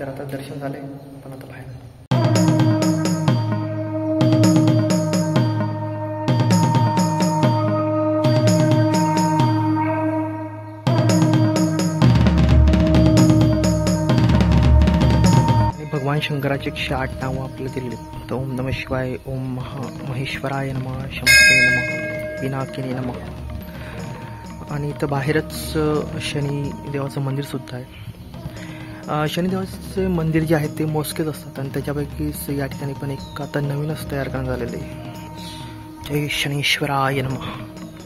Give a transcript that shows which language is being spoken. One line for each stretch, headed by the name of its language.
Marathi: तर आता दर्शन झालं आहे, पण आता बाहेर भगवान शंकराचे 108 नावं आपल्याला दिलेली।
Sanskrit: तर ओम नमः शिवाय, ओम महेश्वराय नमः, शंभवे नमः, पिनाकिनी नमः।
Marathi: आणि इथं बाहेरच शनी देवाचं मंदिर सुद्धा आहे। शनिदेवाचे मंदिर जे आहे ते मोजकेच असतात आणि त्याच्यापैकीच या ठिकाणी पण एक आता नवीनच तयार करण्यात आलेले आहे।
Sanskrit: जय शनीश्वराय नमः।